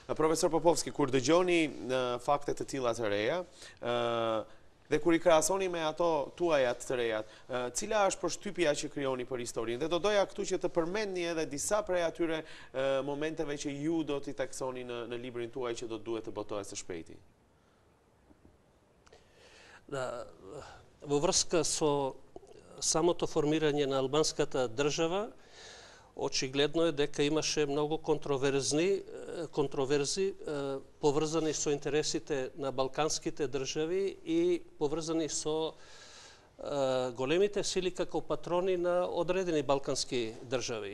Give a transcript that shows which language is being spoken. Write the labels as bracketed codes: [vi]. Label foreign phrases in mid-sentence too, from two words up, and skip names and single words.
[sq] Profesor Popovski, kur dëgjoni fakte të tilla të reja, dhe kur i krahasoni me ato tuajat të rejat, cila është përshtypja që krijoni për historinë? Dhe do doja këtu që të përmendni edhe disa prej atyre momenteve që ju do t'i taksoni në librin tuaj që do duhet të botohet së shpejti. [mk] Во врска со самото формирање на албанската држава, очигледно е дека имаше многу контроверзи поврзани со интересите на балканските држави и поврзани со големите сили како патрони на одредени балкански држави.